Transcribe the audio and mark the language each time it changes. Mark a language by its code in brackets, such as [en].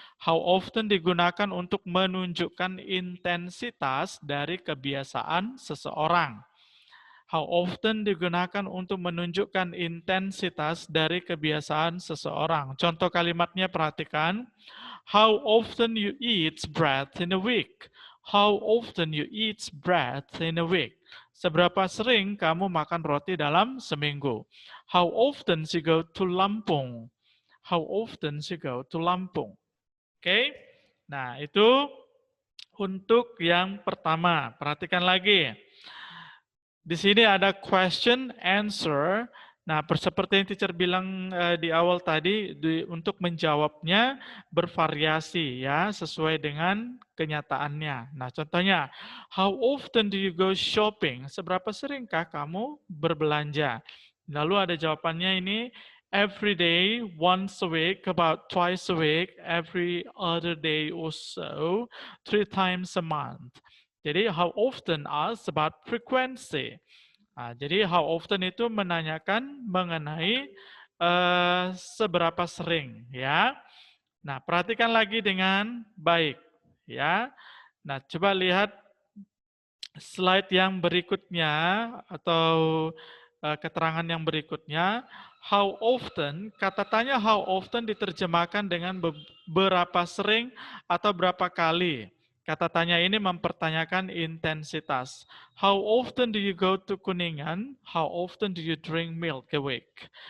[id] How often digunakan untuk menunjukkan intensitas dari kebiasaan seseorang. How often digunakan untuk menunjukkan intensitas dari kebiasaan seseorang. Contoh kalimatnya perhatikan. [en] How often you eat bread in a week? How often you eat bread in a week? [id] Seberapa sering kamu makan roti dalam seminggu? [en] How often you go to Lampung? How often you go to Lampung? Oke. [id] Nah, itu untuk yang pertama. Perhatikan lagi. Di sini ada question answer. Nah, seperti yang teacher bilang di awal tadi, untuk menjawabnya bervariasi ya, sesuai dengan kenyataannya. Nah, contohnya, [en] how often do you go shopping? [id] Seberapa seringkah kamu berbelanja? Lalu ada jawabannya ini, [en] every day, once a week, about twice a week, every other day or so, 3 times a month. Jadi how often asks about frequency. [id] Nah, jadi how often itu menanyakan mengenai seberapa sering ya. Nah, perhatikan lagi dengan baik ya. Nah, coba lihat slide yang berikutnya atau keterangan yang berikutnya. how often, kata tanya how often diterjemahkan dengan berapa sering atau berapa kali. Kata tanya ini mempertanyakan intensitas. [en] How often do you go to Kuningan? How often do you drink milk a week?